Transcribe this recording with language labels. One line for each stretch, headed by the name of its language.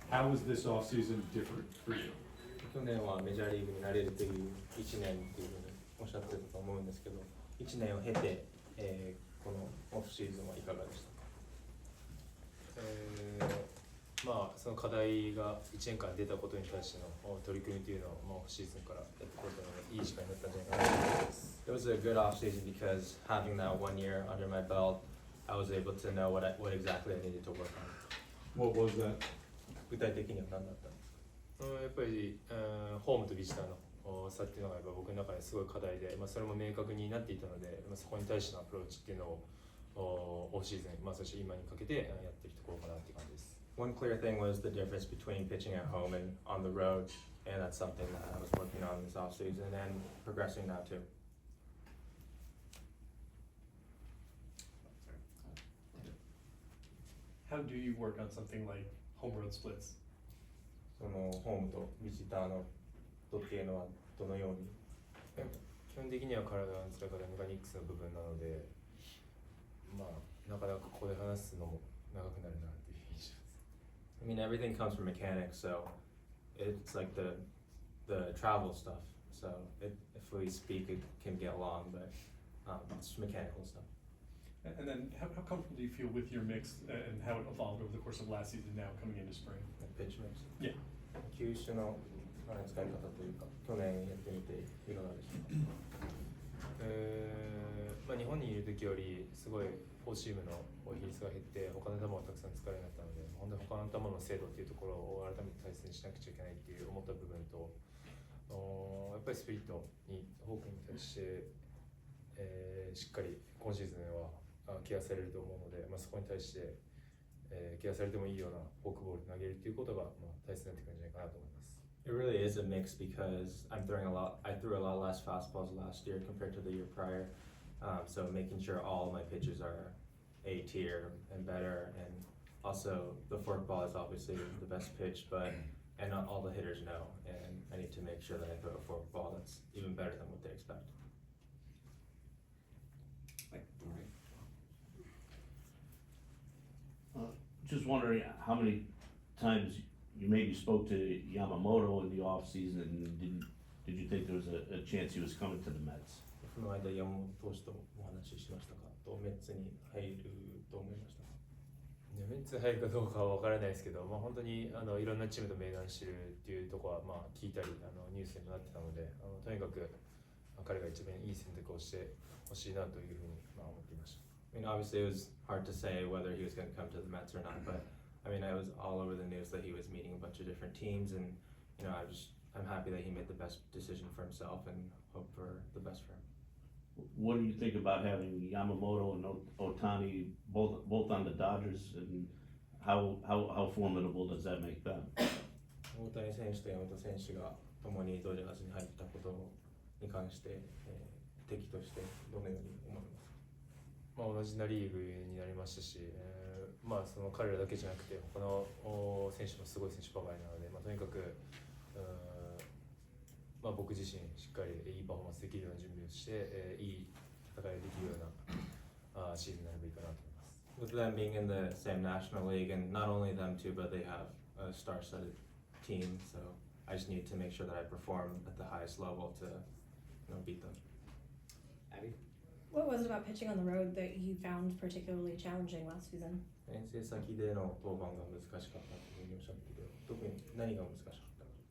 English: How was this offseason different for you?
Japanese: 去年はメジャーリーグになれるという1年っていうふうにおっしゃってたと思うんですけど、1年を経て、このオフシーズンはいかがでしたか？まあその課題が1年間出たことに対しての取り組みというのを、まあ、オフシーズンからやってくれたのでいい時間になったんじゃないかなと思います。
English: It was a good off season because having that 1 year under my belt, I was able to know what exactly I needed to work on. What was that?
Japanese: 具体的には何だったんですか？やっぱり、ホームとビジターの差っていうのがやっぱ僕の中ですごい課題で、まあ、それも明確になっていたので、まあ、そこに対してのアプローチっていうのをオフシーズン、まあ、そして今にかけてやっているところかなっていう感じです。
English: One clear thing was the difference between pitching at home and on the road, and that's something that I was working on this offseason and progressing now too. How do you work on something like home road splits?
Japanese: そのホームとビジターのとっていうのはどのように？基本的には体の使い方メカニクスの部分なので、まあなかなかここで話すのも長くなるなっていう印象です。
English: I mean, everything comes from mechanics, so it's like the travel stuff. So if we speak, it can get long, but it's mechanical stuff. And then how comfortable do you feel with your mix and how it evolved over the course of last season now coming into spring? Pitch mix. Yeah.
Japanese: 球種の使い方というか、去年やってみていかがでしたか？まあ、日本にいる時よりすごいフォーシームの比率が減って他の球をたくさん使えるようになったので、本当に他の球の精度っていうところを改めて対戦しなくちゃいけないっていう思った部分と、やっぱりスピリットにフォークに対して、しっかり今シーズンはケアされると思うので、まあ、そこに対して、ケアされてもいいようなフォークボール投げるっていうことが、まあ、大切になってくるんじゃないかなと思います。
English: It really is a mix because I threw a lot less fastballs last year compared to the year prior. So making sure all of my pitches are A tier and better, and also the forkball is obviously the best pitch, and not all the hitters know, and I need to make sure that I throw a forkball that's even better than what they expect. Just wondering how many times you maybe spoke to Yamamoto in the off season, and did you think there was a chance he was coming to the Mets?
Japanese: この間山本投手とお話ししましたか？とメッツに入ると思いましたか？メッツ入るかどうかは分からないですけど、まあ、本当にいろんなチームと面談してるっていうところはまあ聞いたりニュースにもなってたので、とにかく彼が一番いい選択をしてほしいなというふうにまあ思っていました。
English: I mean, obviously it was hard to say whether he was going to come to the Mets or not, but I mean, I was all over the news that he was meeting a bunch of different teams, and you know, I'm happy that he made the best decision for himself and hope for the best for him. What do you think about having Yamamoto and Ohtani both on the Dodgers, and how formidable does that make them?
Japanese: 大谷選手と山本選手が共にドジャースに入ったことに関して、敵としてどのように思いますか？まあ、同じナ・リーグになりましたし、まあ、その彼らだけじゃなくて他の選手もすごい選手ばかりなので、まあ、とにかくまあ、僕自身しっかりいいパフォーマンスできるような準備をして、いい戦いができるようなシーズンになればいいかなと思います。
English: With them being in the same National League, and not only them too, but they have a star-studded team, so I just need to make sure that I perform at the highest level to, beat them. Abby? What was it about pitching on the road that you found particularly challenging last season?
Japanese: 遠征先での登板が難しかったというふうにおっしゃっていて、特に何が難しかったか？